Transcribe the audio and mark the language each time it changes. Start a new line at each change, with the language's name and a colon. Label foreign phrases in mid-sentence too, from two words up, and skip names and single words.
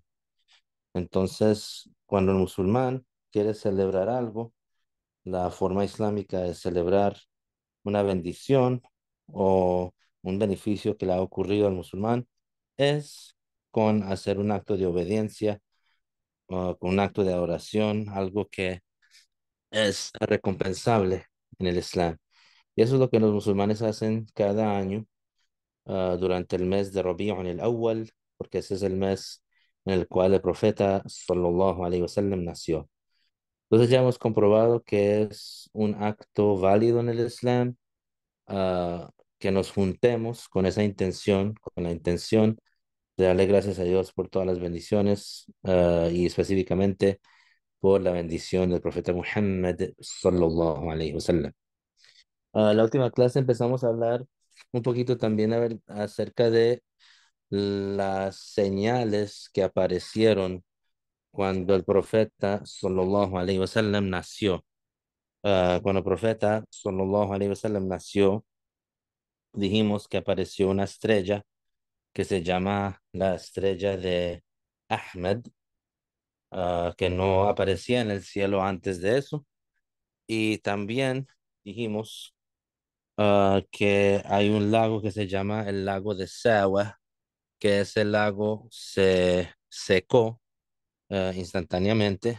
Spanish: Entonces, cuando el musulmán quiere celebrar algo, la forma islámica de celebrar una bendición o un beneficio que le ha ocurrido al musulmán es con hacer un acto de obediencia, con un acto de adoración, algo que es recompensable en el Islam. Y eso es lo que los musulmanes hacen cada año durante el mes de Rabi'un al-Awwal, porque ese es el mes en el cual el profeta
Arabic: صلى الله عليه وسلم
Spanish: nació. Entonces ya hemos comprobado que es un acto válido en el Islam, que nos juntemos con esa intención, con la intención de darle gracias a Dios por todas las bendiciones, y específicamente por la bendición del profeta Muhammad
Arabic: صلى الله عليه وسلم.
Spanish: La última clase empezamos a hablar un poquito también acerca de las señales que aparecieron cuando el profeta
Arabic: صلى الله عليه وسلم
Spanish: nació. Cuando el profeta
Arabic: صلى الله عليه وسلم
Spanish: nació, dijimos que apareció una estrella que se llama la estrella de Ahmed, que no aparecía en el cielo antes de eso. Y también dijimos que hay un lago que se llama el lago de Sawa, que ese lago se secó instantáneamente.